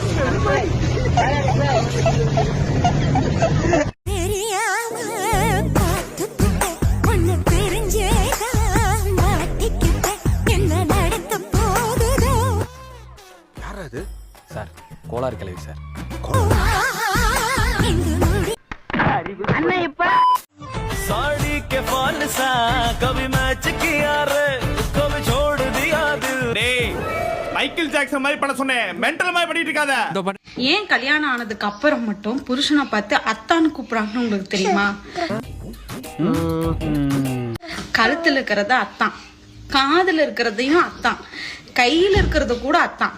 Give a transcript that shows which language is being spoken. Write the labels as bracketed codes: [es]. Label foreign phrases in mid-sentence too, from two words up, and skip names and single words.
[ta] சார் கோளாறு கிளவி சார். [hi] साड़ी के फॉल सा कभी मैच किया रे कभी छोड़ दिया दिल. [ta] டேய் மைக்கேல் ஜாக்சன் மாதிரி பண்ண சொன்னேன், மென்டல் மாதிரி பண்ணிட்டு இருக்காத. ஏன் கல்யாணம் ஆனதுக்கு அப்புறம் மட்டும் புருஷனை பார்த்து அத்தான்னு கூப்பிடுறாங்கன்னு உங்களுக்கு தெரியுமா? கழுத்துல இருக்கிறத அத்தான், காதுல இருக்கிறதையும் அத்தான், கையில இருக்கிறத கூட அத்தான்.